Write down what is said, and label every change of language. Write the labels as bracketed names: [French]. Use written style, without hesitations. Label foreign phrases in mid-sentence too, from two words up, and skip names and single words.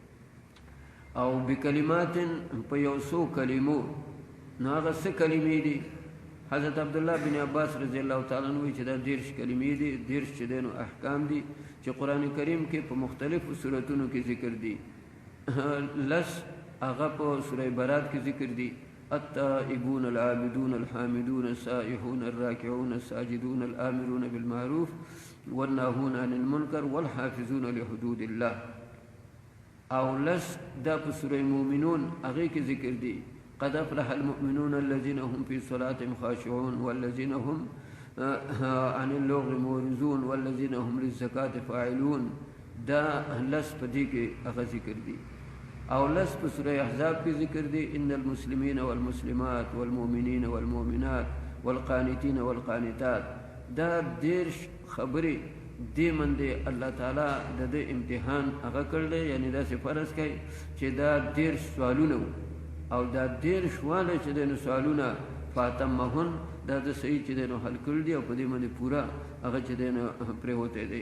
[Pashto] او بکلمات په یو څو کلمو، نو هغه څه کلمې دي؟ حضرت عبدالله بن عباس [Arabic] رضی الله تعالی عنہ [Pashto] وایي چې دا 10 کلمې دي، 10 چې دی نو احکام دي چې قرآن کریم کې په مختلفو صورتونو کې ذکر دي. لس هغه په سوره برات کې ذکر دي، [Arabic] التائبون العابدون الحامدون السائحون الراکعون الساجدون الآمرون بالمعروف والناهون عن المنکر والحافظون لحدود الله. [Pashto] او لس دا په سوره مومنون هغې کې ذکر دي، [Arabic] قد افلح المؤمنون الذين هم في صلاتهم خاشعون والذين هم عن اللغو معرضون والذين هم للزکاة فاعلون. [Pashto] دا لس په دې کې هغه ذکر دي. او لس په سوره احزاب کې ذکر دي، [Arabic] ان المسلمین والمسلمات والمؤمنین والمؤمنات والقانتین والقانتات. [Pashto] دا 10 خبرې دې باندې الله تعالی د دې امتحان هغه کړلی، یعنی داسې فرض کوي چې دا 10 سوالونه او دا 10 واله چې دی نو سوالونه فاتمهن دا د صحیح چې دی نو حل کړي دي او په دې باندې پوره هغه چې دی نو پرېوتی دی.